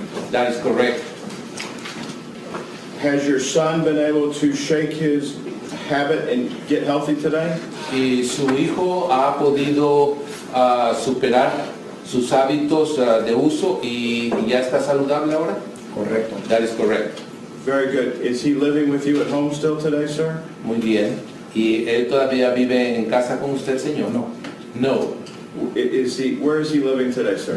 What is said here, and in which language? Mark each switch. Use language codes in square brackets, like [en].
[en] That is correct. Has your son been able to shake his habit and get healthy today? [es] ¿Y su hijo ha podido superar sus hábitos de uso y ya está saludable ahora? Correcto. [en] That is correct. Very good. Is he living with you at home still today, sir? [es] Muy bien. ¿Y él todavía vive en casa con usted, señor? No. [en] No. Where is he living today, sir?